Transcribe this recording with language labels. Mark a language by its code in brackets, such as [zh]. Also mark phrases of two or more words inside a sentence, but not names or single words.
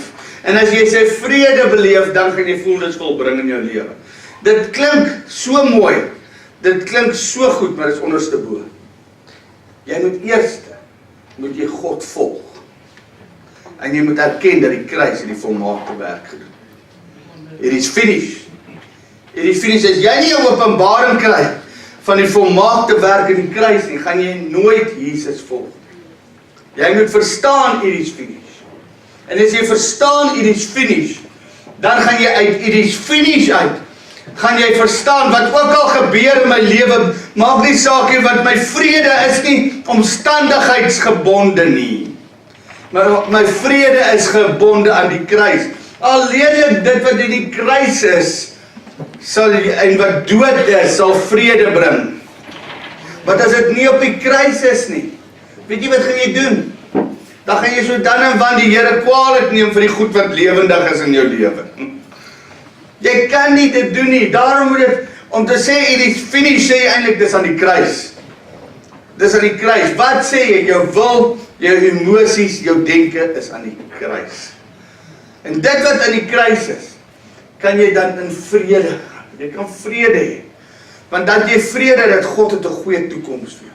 [af] En as jy sy vrede beleef, dan gaan jy voel dit is volbring in jou lewe. Dit klink so mooi, dit klink so goed, maar dit is onderste bo. Jy moet jy God volg. En jy moet erken dat die kruis en die volmaakte werk gedoen. [en] It is finished. It is finished. [af] As jy nie 'n openbaring kry van die volmaakte werk in die kruis nie, gaan jy nooit Jesus volg. Jy moet verstaan [en] it is finished. [af] En as jy verstaan [en] it is finished, [af] dan gaan jy uit [en] it is finished [af] uit, gaan jy verstaan wat ook al gebeur in my lewe, maak nie saak nie, want my vrede is nie omstandigheidsgebonde nie. My vrede is gebonde aan die kruis. Alleenlik dit wat in die kruis is, en wat dood is, sal vrede bring. Want as dit nie op die kruis is nie, weet jy wat gaan jy doen? Dan gaan jy so dan en wan die Here kwaadlik neem vir die goed wat lewendig is in jou lewe. Jy kan nie dit doen nie. Daarom moet dit, om te sê [en] it is finished, [af] sê jy eintlik dis aan die kruis. Dis aan die kruis. Wat sê jy? Jou wil, jou emosies, jou denke is aan die kruis. En dit wat aan die kruis is, kan jy dan in vrede gaan. Jy kan vrede hê. Want dan jy vrede dat God het 'n goeie toekoms vir jou.